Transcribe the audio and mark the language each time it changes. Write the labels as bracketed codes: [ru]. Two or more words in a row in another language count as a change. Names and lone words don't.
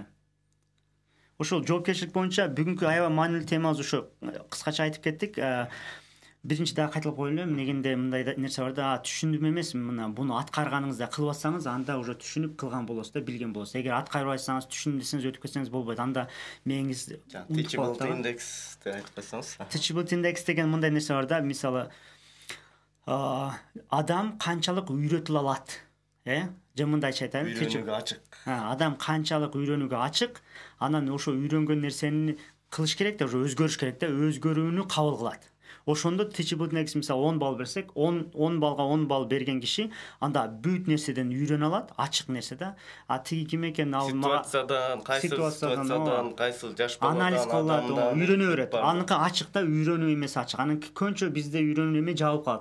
[ky] Ошол жоопкерчилик боюнча бүгүнкү аябай маанилүү темабыз ошо кыскача айтып кеттик. Биринчи дагы кайталап коелу, эмнегенде мындай нерсе бар да, түшүндүм эмес, мына буну аткарганыңызда кылып атсаңыз, анда уже түшүнүп кылган болосуз да, билген болосуз. Эгер аткарбайсаңыз, түшүндүм десеңиз, өтүп кетсеңиз болбойт. Анда мээңиз [en] teachable index [ky] деп айтып койсоңуз. [en] Teachable index [ky] деген мындай нерсе бар да, мисалы адам канчалык үйрөтүлө алат, же мындайча айтайын, үйрөнүүгө ачык. Адам канчалык үйрөнүүгө ачык, анан ошо үйрөнгөн нерсени кылыш керек да, уже өзгөрүш керек да, өзгөрүүнү кабыл кылат. Ошондо [en] teachable index [ky] мисалы 10 балл берсек, 10 балга 10 балл берген киши анда бүт нерседен үйрөнө алат, ачык нерсе да. Тиги ким экен, ал ситуациядан, кайсы ситуациядан, кайсы жаш баладан анализ кылат, үйрөнө берет. Аныкы ачык да, үйрөнүү эмес ачык. Анын көбүнчө бизде үйрөнүү эме жабылып калат.